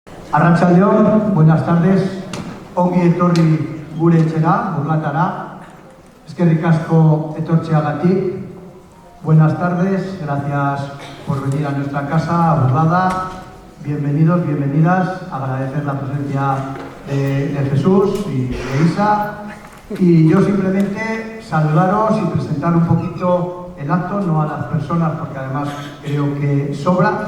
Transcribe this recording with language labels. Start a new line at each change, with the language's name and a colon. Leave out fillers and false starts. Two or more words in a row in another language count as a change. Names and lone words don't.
Basque: Arratsaldeon,
Spanish: buenas tardes.
Basque: Ongi etorri gure etxera, Burlatara. Eskerrik asko etortzeagatik.
Spanish: Buenas tardes, gracias por venir a nuestra casa, a Burlada. Bienvenidos, bienvenidas. Agradecer la presencia de Jesús y de Isa. Y yo simplemente saludaros y presentar un poquito el acto, no a las personas, porque además creo que sobra.